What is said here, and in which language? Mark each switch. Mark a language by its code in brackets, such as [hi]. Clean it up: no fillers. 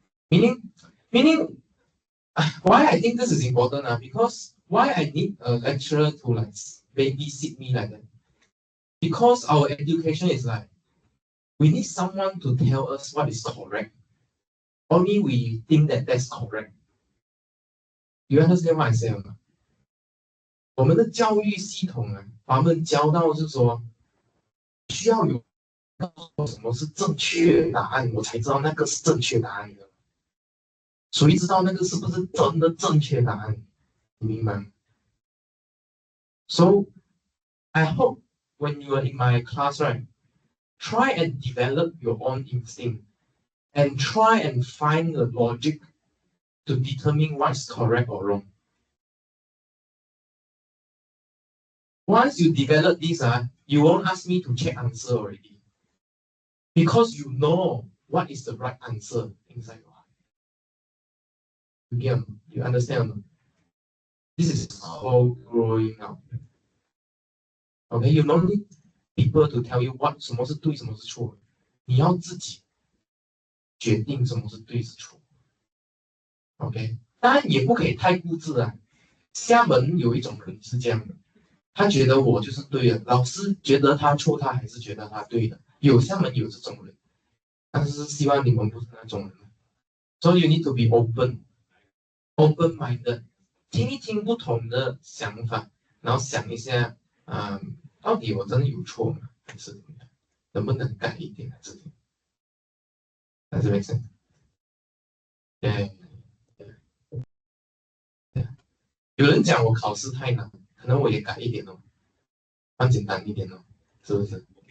[en] Meaning, why I think this is important? Because why I need a lecturer to like babysit me like that? Because our education is like we need someone to tell us what is correct. Only we think that that's correct. You understand what I say 吗？ [zh] 我们的教育系统把我们教到是说，需要有什么是正确答案，我才知道那个是正确答案的。谁知道那个是不是真的正确答案？你明白吗？ [en] So I hope when you are in my class, right, try and develop your own instinct and try and find the logic to determine what's correct or wrong. Once you develop this, you won't ask me to check answer already. Because you know what is the right answer inside your heart. You understand? This is called growing up. Okay, you don't need people to tell you [zh] 什么是对，什么是错。你要自己决定什么是对是错。 OK， 当然也不可以太固执啊。厦门有一种人是这样的，他觉得我就是对的，老师觉得他错，他还是觉得他对的。厦门有这种人，但是希望你们不是那种人。 [en] So you need to be open-minded， [zh] 听一听不同的想法，然后想一下，到底我真的有错吗？还是怎么样？能不能改一点啊？这点， [en] Does it make sense？ [zh] 对。有人讲我考试太难，可能我也改一点哦，放简单一点哦，是不是？